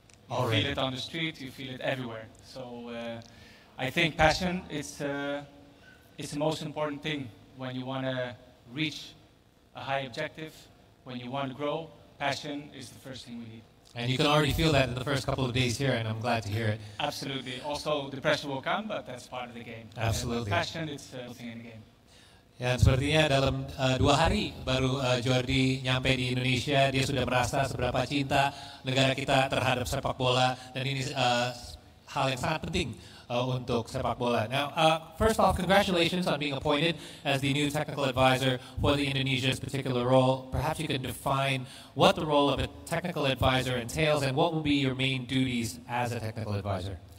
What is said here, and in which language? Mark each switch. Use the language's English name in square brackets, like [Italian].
[English] You feel it on the street, you feel it everywhere. So I think passion is the most important thing when you want to reach a high objective. When you want to grow, passion is the first thing we need. And you can already feel that in the first couple of days here, and I'm glad to hear it. Absolutely. Also, the pressure will come, but that's part of the game. Absolutely. Passion is the thing in the game. [Indonesian] Ya, sepertinya dalam 2 hari baru Jordi nyampe di Indonesia, dia sudah merasa seberapa cinta negara kita terhadap sepak bola, dan ini hal yang sangat penting untuk sepak bola. [English] Now, first off, congratulations on being appointed as the new technical advisor for the Indonesia's particular role. Perhaps you can define what the role of a technical advisor entails and what will be your main duties as a technical advisor.